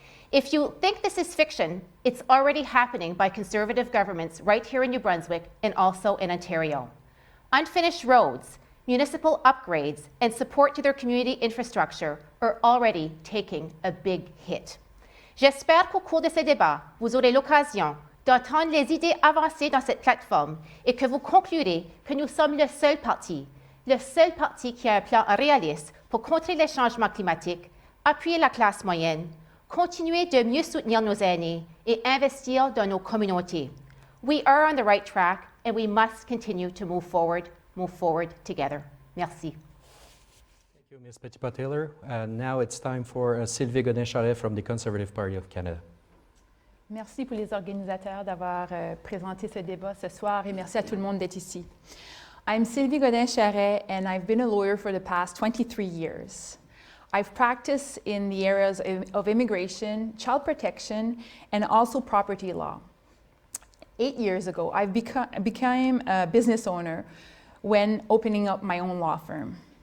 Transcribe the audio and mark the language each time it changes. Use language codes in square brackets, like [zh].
[en] If you think this is fiction, it's already happening by Conservative governments right here in New Brunswick and also in Ontario. Unfinished roads, municipal upgrades, and support to their community infrastructure are already taking a big hit. [fr] J'espère qu'au cours de ces débats, vous aurez l'occasion d'entendre les idées avancées dans cette plateforme et que vous conclurez que nous sommes le seul parti qui a un plan réaliste pour contrer les changements climatiques, appuyer la classe moyenne, continuer de mieux soutenir nos aînés et investir dans nos communautés. [en] We are on the right track, and we must continue to move forward together. [fr] Merci. [en] Thank you, Ms. Petitpas-Taylor. Now it's time for Sylvie Godin-Charest from the Conservative Party of Canada. [fr] Merci pour les organisateurs d'avoir présenté ce débat ce soir et merci à tout le monde d'être ici. [en] I'm Sylvie Godin-Charret and I've been a lawyer for the past 23 years. I've practiced in the areas of immigration, child protection, and also property law. 8 years ago, I became a business owner when opening up my own law firm.